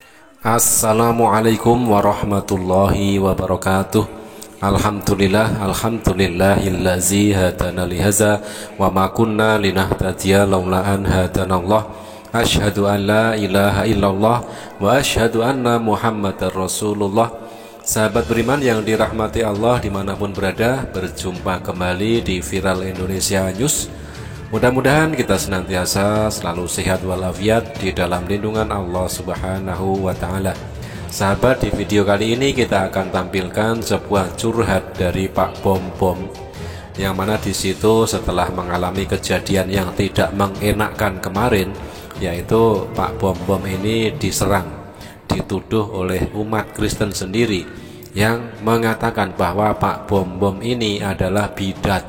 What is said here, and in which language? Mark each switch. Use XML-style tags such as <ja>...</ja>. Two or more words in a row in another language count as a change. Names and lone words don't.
<ar>السلام عليكم ورحمة الله وبركاته. الحمد لله الذي هدانا لهذا وما كنا لنهتدي لولا أن هدانا الله. أشهد أن لا إله إلا الله وأشهد أن محمدا رسول الله.</ar> <id>Sahabat beriman yang dirahmati Allah dimanapun berada, berjumpa kembali di Viral Indonesia News. Mudah-mudahan kita senantiasa selalu sehat walafiat di dalam lindungan Allah</id> <ar>سبحانه وتعالى.</ar> <id>Sahabat, di video kali ini kita akan tampilkan sebuah curhat dari Pak Bom Bom, yang mana di situ setelah mengalami kejadian yang tidak mengenakkan kemarin, yaitu Pak Bom Bom ini diserang, dituduh oleh umat Kristen sendiri yang mengatakan bahwa Pak Bom Bom ini adalah bidat.</id>